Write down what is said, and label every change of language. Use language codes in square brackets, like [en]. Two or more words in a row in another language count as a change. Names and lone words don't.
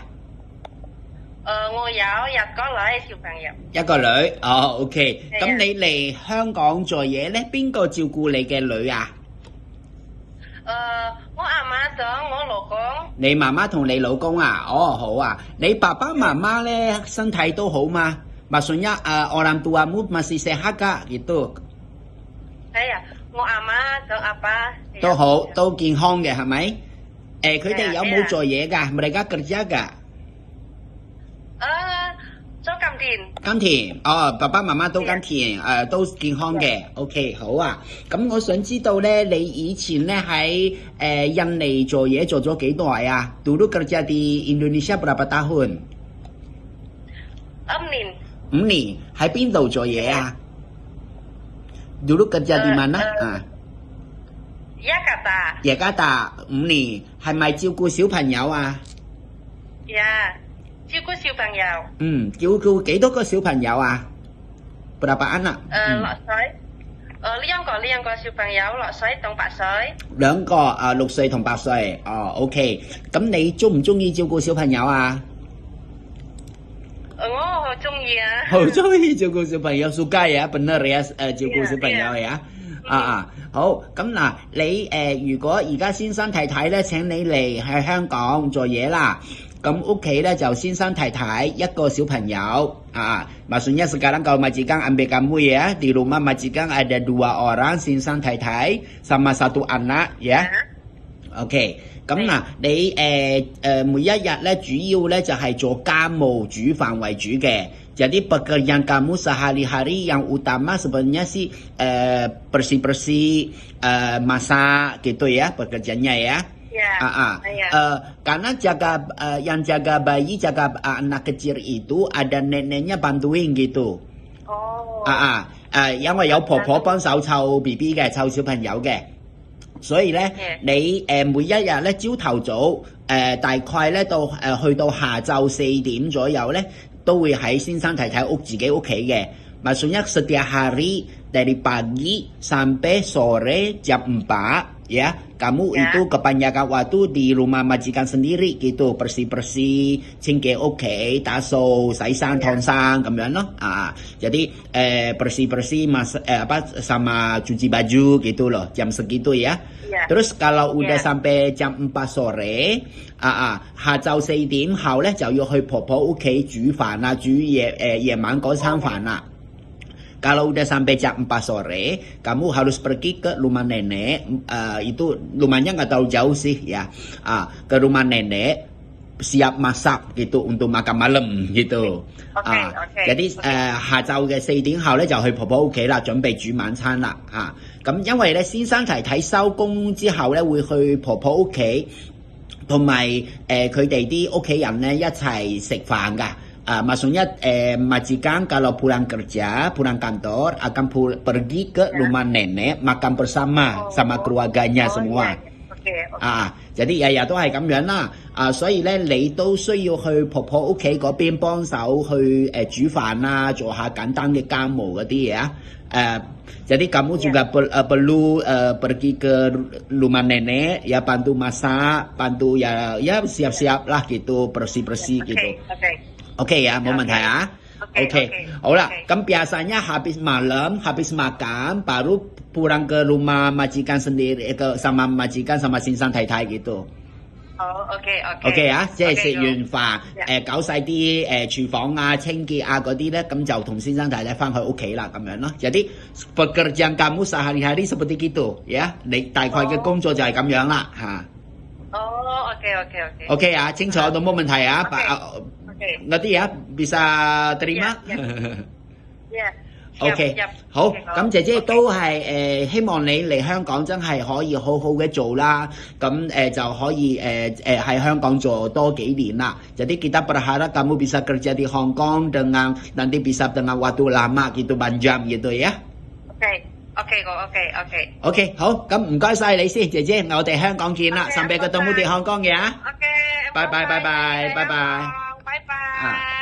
[yue] 我有一個女小朋友。一個女，哦 ，OK。係啊。咁你嚟香港做嘢咧，邊個照顧你嘅女啊？我阿媽同我老公。你媽媽同你老公啊？哦，好啊。你爸爸媽媽咧身體都好嘛 ？ [id] Maksudnya orang tuamu masih sehat kah gitu？ [yue] 係啊，我阿媽同阿爸都好，都健康嘅係咪？佢哋有冇做嘢㗎 ？ [id] Mereka kerja [yue] 㗎？做甘田。甘田，哦，爸爸媽媽都甘田，都健康嘅。OK， 好啊。咁我想知道咧，你以前咧喺印尼做嘢做咗幾耐啊 ？ [id] Dulu kerja di Indonesia berapa tahun？ [yue] 5 年。 5年，喺邊度做嘢啊 ？ [id] Dulu kerja di mana？ [yue] Jakarta 5 年，係咪照顧小朋友啊？照顧小朋友。照顧幾多個小朋友啊 ？ [id] Berapa anak？ [yue] 6 歲。兩個小朋友6歲同8歲。兩個6歲同8歲。哦 ，OK。咁你中唔中意照顧小朋友啊？我好中意啊。好中意照顧小朋友 ， [id] suka ya bener ya， [yue] 照顧小朋友呀。好。咁嗱，你如果而家先生太太咧請你嚟喺香港做嘢啦。咁屋企咧就先生太太一個小朋友 [id] maksudnya sekarang kalau majikan ambil kamu ya di rumah majikan ada 2 orang [yue] 先生太太 [id] sama 1 anak ya。OK， [yue] 咁嗱，你每一日咧主要咧就係做家務煮飯為主嘅。 [id] Jadi pekerjaan kamu sehari-hari yang utama sebenarnya sih bersih-bersih, masak gitu ya pekerjaannya ya. Karena yang jaga bayi, jaga anak kecil itu ada neneknya bantuin gitu. [yue] 因為有婆婆幫手湊 BB 嘅，湊小朋友嘅，所以咧你每一日咧朝頭早大概咧到去到下晝4點左右咧，都會喺先生太太自己屋企嘅。 [id] Maksudnya setiap hari dari pagi sampai sore jam 4 ya, kamu itu kebanyakan waktu di rumah majikan sendiri gitu, bersih-bersih, [yue] 清潔屋企，打掃、洗衫、燙衫咁樣咯。 [id] Jadi bersih-bersih sama cuci baju gitu loh, jam segitu ya. Terus kalau udah sampai jam 4 sore， [yue] 下晝4點後咧就要去婆婆屋企煮飯啦，煮夜晚嗰餐飯啦。 [id] Kalau udah sampai jam 4 sore, kamu harus pergi ke rumah nenek, itu rumahnya nggak terlalu jauh sih ya, ke rumah nenek, siap masak gitu untuk makan malam gitu. [yue] Jadi 下晝嘅4點後咧就去婆婆屋企啦，準備煮晚餐啦。咁因為咧先生太太收工之後咧會去婆婆屋企，同埋佢哋啲屋企人咧一齊食飯㗎。 [id] Maksudnya majikan kalau pulang kerja, pulang kantor akan pergi ke rumah nenek makan bersama sama keluarganya semua. [yue] Jadi 日日都係咁樣啦。所以咧你都需要去婆婆屋企嗰邊幫手去煮飯啊，做下簡單嘅家務嗰啲嘢啊。 [id] Jadi kamu juga perlu pergi ke rumah nenek ya, bantu masak, bantu ya siap-siap lah gitu, bersih-bersih gitu. [yue] OK 呀，冇問題啊。OK， 好啦，咁 [id] biasanya habis malam, habis makan, baru pulang ke rumah majikan sendiri, sama majikan sama [yue] 先生太太 gitu。OK 啊，即係食完飯，搞晒啲廚房啊、清潔啊嗰啲咧，咁就同先生太太翻去屋企啦，咁樣咯。 [id] Jadi pekerjaan kamu sehari-hari seperti gitu ya， [yue] 你大概嘅工作就係咁樣啦嚇。OK 啊，清楚都冇問題啊。 [id] Ngerti ya, bisa terima? [yue] OK， 好，咁姐姐都係希望你嚟香港真係可以好好嘅做啦，咁就可以喺香港做多幾年啦。 [id] Jadi kita berharap kamu bisa kerja di Hong Kong dengan nanti bisa dengan waktu lama gitu, panjang gitu ya. [yue] OK， 我 OK。 OK， 好，咁唔該晒你先，姐姐，我哋香港見啦， OK， [id] sampai ketemu di Hong Kong ya。 OK， [yue] 拜拜拜拜拜拜。拜拜。啊